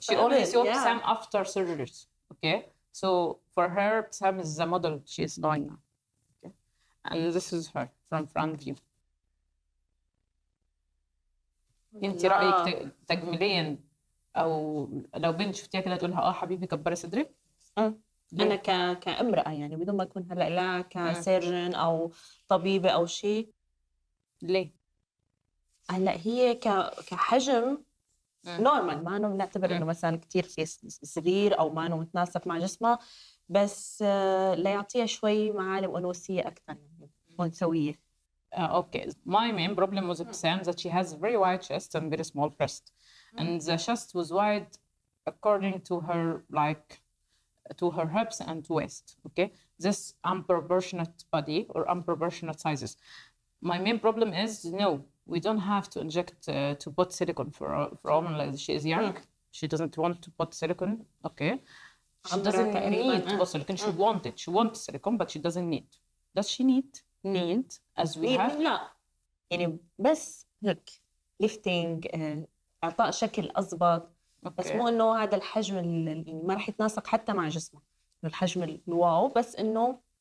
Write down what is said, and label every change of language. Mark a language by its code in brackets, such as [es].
[en] she only saw Ebtisam after surgeries. Okay, so for her Ebtisam is the model she is doing now. Okay, and this is her from front view. [ar] انت رايك تجميليا او لو بنت شفتيها كده تقولها حبيبي كبري صدرك؟ انا كامراه يعني بدون ما اكون هلا لا كسيرجن او طبيبه او شيء. ليه؟ هلا هي كحجم نورمال، ما انه بنعتبر انه مثلا كثير صغير او ما انه متناسق مع جسمها، بس ليعطيها شوي معالم انوثيه اكثر يعني انثويه. [en] Okay, my main problem was Ebtisam that she has a very wide chest and very small breast, and the chest was wide according to her to her hips and waist. Okay, this unproportionate body or unproportionate sizes. My main problem is no, we don't have to inject to put silicone for a woman like she is young. She doesn't want to put silicone. Okay, she doesn't need to put silicone. She wanted. She wants silicone, but she doesn't need. Does she need? Need as we have. [ar] لا يعني بس هيك ليفتنج، اعطاء شكل اضبط، بس مو انه هذا الحجم اللي ما راح يتناسق حتى مع جسمه، الحجم الواو، بس انه